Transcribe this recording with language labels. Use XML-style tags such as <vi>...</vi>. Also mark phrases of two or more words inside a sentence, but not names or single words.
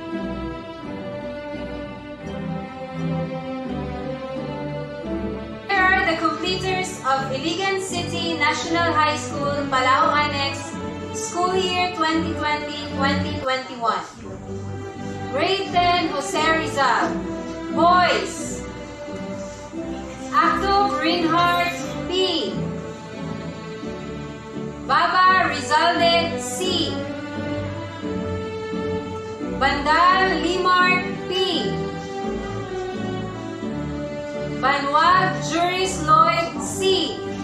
<en>Here are the completers of Iligan City National High School, Palao Annex, school year 2020-2021. Grade 10, Jose Rizal. Boys. Akto Reinhardt, P. Baba Rizalde, C. Bandal Limar, P. Banwag Juris Lloyd, C.</en>